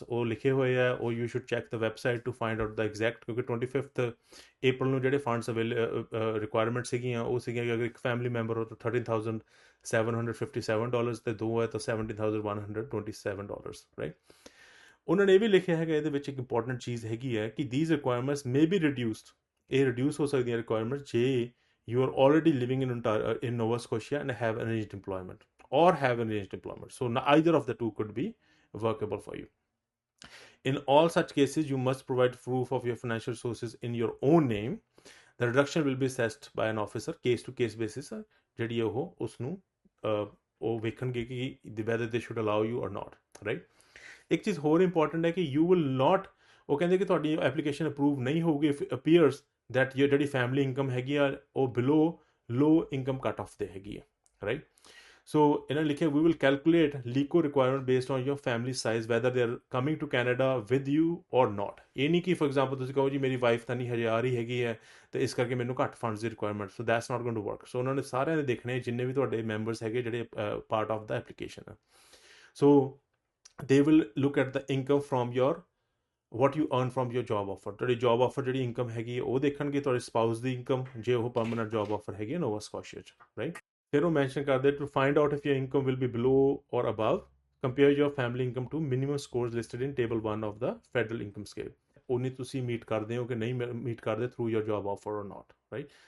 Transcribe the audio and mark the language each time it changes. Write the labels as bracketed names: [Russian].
[Punjabi] ਉਹ ਲਿਖੇ ਹੋਏ ਆ, ਉਹ [English] you should check the website to find out the exact, [Punjabi] ਕਿਉਂਕਿ 25 April ਨੂੰ ਜਿਹੜੇ ਫੰਡਸ ਰਿਕੁਆਇਰਮੈਂਟ ਸੀਗੀਆਂ ਉਹ ਸੀਗੀਆਂ ਕਿ ਅਗਰ ਇੱਕ ਫੈਮਿਲੀ ਮੈਂਬਰ ਹੋ ਤਾਂ $13,757 ਤੇ ਦੋ ਹੈ ਤਾਂ $17,127, ਰਾਈਟ। ਉਹਨਾਂ ਨੇ ਇਹ ਵੀ ਲਿਖਿਆ ਹੈਗਾ ਇਹਦੇ ਵਿੱਚ ਇੱਕ ਇੰਪੋਰਟੈਂਟ ਚੀਜ਼ ਹੈਗੀ ਹੈ ਕਿ [English] these requirements may be reduced। [Punjabi] ਇਹ ਰਿਡਿਊਸ ਹੋ ਸਕਦੀਆਂ ਰਿਕੁਆਇਰਮੈਂਟ ਜੇ [English] you are already living in Nova Scotia and have arranged employment, or have arranged employment. So either of the two could be workable for you. In all such cases, you must provide proof of your financial sources in your own name. The reduction will be assessed by an officer case to case basis। [Punjabi] ਜਿਹੜੀ ਉਹ ਉਸਨੂੰ ਉਹ ਵੇਖਣਗੇ ਕਿ [English] whether they should allow you or not, right। [Punjabi] ਇੱਕ ਚੀਜ਼ ਹੋਰ important ਹੈ ਕਿ [English] you will not, [Punjabi] ਉਹ ਕਹਿੰਦੇ ਕਿ ਤੁਹਾਡੀ ਐਪਲੀਕੇਸ਼ਨ ਅਪਰੂਵ ਨਹੀਂ ਹੋਊਗੀ [English] if it appears that [Punjabi] ਜਿਹੜੀ ਫੈਮਿਲੀ ਇਨਕਮ ਹੈਗੀ ਆ ਉਹ ਬਿਲੋ ਲੋ ਇਨਕਮ ਕੱਟ ਆਫ ਤੇ ਹੈਗੀ ਆ, ਰਾਈਟ। ਸੋ ਇਹਨਾਂ ਨੇ ਲਿਖਿਆ [English] We will calculate ਲੀਕੋ requirement based on your family size weather they are coming to Canada with you ਔਰ ਨਾਟ। [Punjabi] ਇਹ ਨਹੀਂ ਕਿ ਫੋਰ ਐਗਜ਼ਾਮਪਲ ਤੁਸੀਂ ਕਹੋ ਜੀ ਮੇਰੀ ਵਾਈਫ ਤਾਂ ਨਹੀਂ ਹਜੇ ਆ ਰਹੀ ਹੈਗੀ ਹੈ ਤੇ ਇਸ ਕਰਕੇ ਮੈਨੂੰ ਘੱਟ funds ਦੀ requirement, [English] So that's not going to work. [Punjabi] ਸੋ ਉਹਨਾਂ ਨੇ ਸਾਰਿਆਂ ਨੇ ਦੇਖਣੇ ਜਿੰਨੇ ਵੀ ਤੁਹਾਡੇ ਮੈਂਬਰਸ ਹੈਗੇ ਜਿਹੜੇ ਪਾਰਟ ਆਫ ਦਾ ਐਪਲੀਕੇਸ਼ਨ ਆ। [English] So they will look at the income from your what you earn from your job offer। [Punjabi] ਤੁਹਾਡੀ ਜੌਬ ਆਫਰ ਜਿਹੜੀ ਇਨਕਮ ਹੈਗੀ ਉਹ ਦੇਖਣਗੇ, ਤੁਹਾਡੇ ਸਪਾਊਸ ਦੀ ਇਨਕਮ ਜੇ ਉਹ ਪਰਮਨੈਂਟ ਜੌਬ ਆਫਰ ਹੈਗੀ ਨੋਵਾ ਸਕੋਸ਼ੀਆ 'ਚ, ਰਾਈਟ। ਫਿਰ ਉਹ ਮੈਂਸ਼ਨ ਕਰਦੇ [English] To find out if your income will be below or above, compare your family income to minimum scores listed in table 1 of the federal income scale. [Punjabi] ਉਨੀ ਤੁਸੀਂ ਮੀਟ ਕਰਦੇ ਹੋ ਕਿ ਨਹੀਂ ਮੀਟ ਕਰਦੇ [English] through your job offer or not, [Punjabi] ਰਾਈਟ।